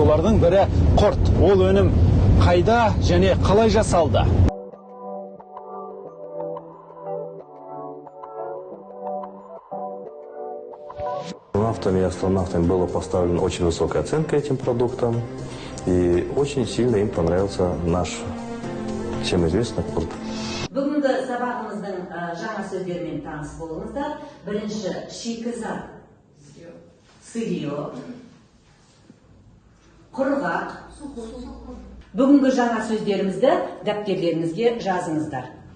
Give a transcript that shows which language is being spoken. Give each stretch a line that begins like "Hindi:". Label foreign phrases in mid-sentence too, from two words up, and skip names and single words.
Kazakh: Солардың бірі құрт. Ол өнім қайда және қалай жасалды?
Russian: Астронавтами и астронавтами была поставлена очень высокая оценка этим продуктам. И очень сильно им понравился наш, всем известный құрт.
Kazakh: Бүгінгі сабағымыздың жаңа сөздермен таныс болыңыздар. Бірінші шикізат, сырье, құрғақ. Бүгінгі жаңа сөздерімізді дәптерлеріңізге жазыңыздар.